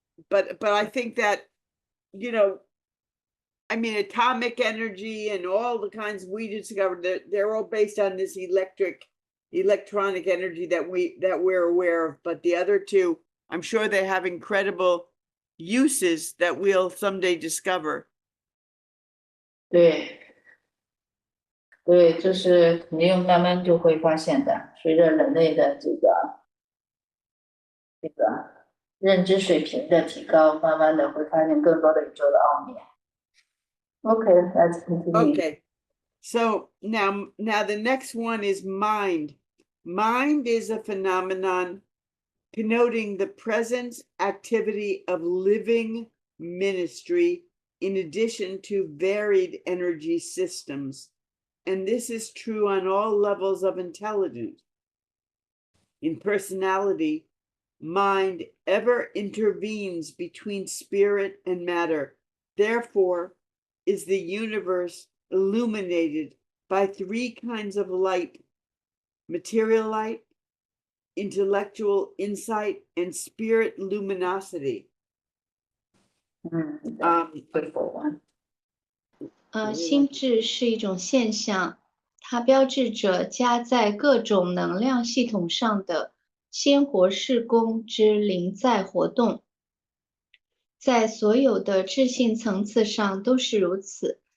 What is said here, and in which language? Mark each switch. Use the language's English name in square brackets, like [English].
[English] But I think that, I mean, atomic energy and all the kinds we discovered, they're all based on this electronic energy that we're aware of. But the other two, I'm sure they have incredible uses that we'll someday discover. [Chinese] 对，这是肯定慢慢就会发现的。随着人类的这个认知水平的提高，慢慢的会发现更多的宇宙的奥秘。 [English] Okay, let's continue. Okay. So now the next one is mind. Mind is a phenomenon connoting the presence activity of living ministry in addition to varied energy systems. And this is true on all levels of intelligence. In personality, mind ever intervenes between spirit and matter. Therefore, is the universe illuminated by three kinds of light: material light, intellectual insight, and spirit luminosity. Beautiful one. [Chinese] 心智是一种现象，它标志着加在各种能量系统上的鲜活事功之临在活动。在所有的智性层次上都是如此。